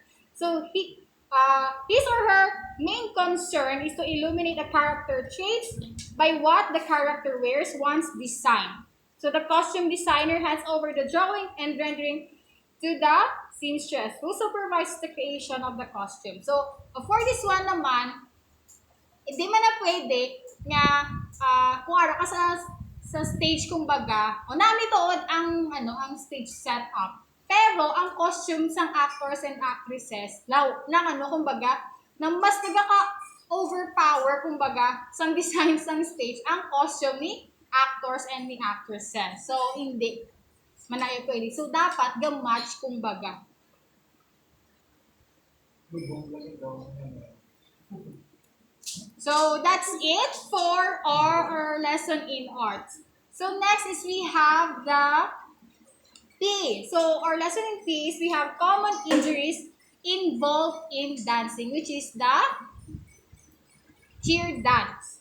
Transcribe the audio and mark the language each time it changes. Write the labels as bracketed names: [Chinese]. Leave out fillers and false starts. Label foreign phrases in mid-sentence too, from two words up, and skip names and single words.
[English] So his or her main concern is to illuminate the character traits by what the character wears once designed. So the costume designer hands over the drawing and rendering to the seamstress who supervises the creation of the costume. So for this one [Hiligaynon] naman, hindi man na pwede nga kung ara ka sa stage kumbaga, o namitood ang stage setup. Pero ang costume sang [English] actors and actresses, [Hiligaynon] kumbaga, na mas overpower kumbaga sang design sang stage ang costume ni actors and ni actresses. So hindi manayo pwede. So dapat ga-match kumbaga. [English] So that's it for our lesson in arts. So next is we have the P. So our lesson in P is we have common injuries involved in dancing, which is the cheer dance.